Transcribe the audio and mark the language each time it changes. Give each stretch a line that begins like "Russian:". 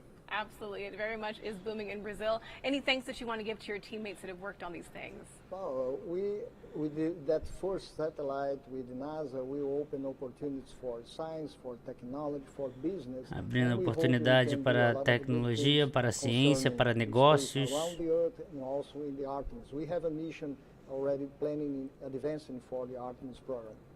English: Absolutely, it very much is booming in Brazil. Any thanks that you want to give to your teammates that have worked on these things? Well, we did that first satellite with NASA. We open opportunities for science, for technology, for business.
Portuguese: Abrindo oportunidade para tecnologia, para ciência, para negócios.
English: Around the Earth and also in the Artemis. We have a mission already planning advancing for the Artemis program.